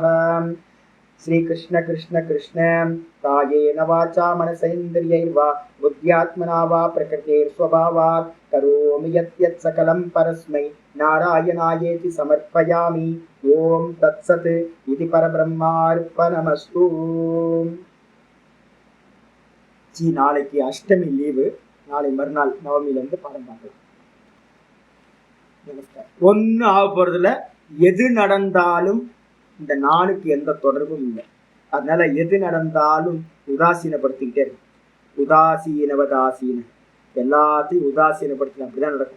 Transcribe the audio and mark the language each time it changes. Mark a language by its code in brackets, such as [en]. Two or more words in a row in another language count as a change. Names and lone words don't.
[sa] श्री कृष्ण कृष्ण कृष्ण कायेन वाचा मनसेन्द्रियैर्वा बुद्ध्यात्मना वा प्रकृतेर्स्वभावात् करोमि यत् सकलं परस्मै नारायणायेति समर्पयामि. ओम तत्सत् इति परब्रह्मार्पणमस्तु. [ta] जी நாளைக்கு அஷ்டமி லீவு, நாளை மறுநாள் நவமியிலிருந்து பாடம் பார்க்கலாம். ஒன்றும் ஆக போறதுல, எது நடந்தாலும் இந்த நாளுக்கு எந்த தொடர்பும் இல்லை. அதனால எது நடந்தாலும் உதாசீனப்படுத்திக்கிட்டே இருக்கு. உதாசீனவதாசீன எல்லாத்தையும் உதாசீனப்படுத்தலாம், அப்படிதான் நடக்கும்.